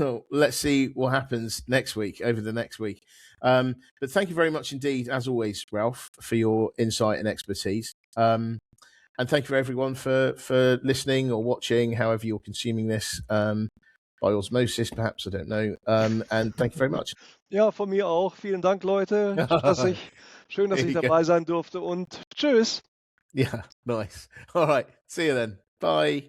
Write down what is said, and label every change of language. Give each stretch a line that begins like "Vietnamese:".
English: Let's see what happens over the next week. But thank you very much indeed, as always, Ralph, for your insight and expertise. And thank you for everyone for listening or watching, however you're consuming this, by osmosis, perhaps, I don't know. And thank you very much.
German: Ja, von mir auch. Vielen Dank, Leute. Schön, dass ich dabei sein durfte, und tschüss.
English: Yeah, nice. All right. See you then. Bye.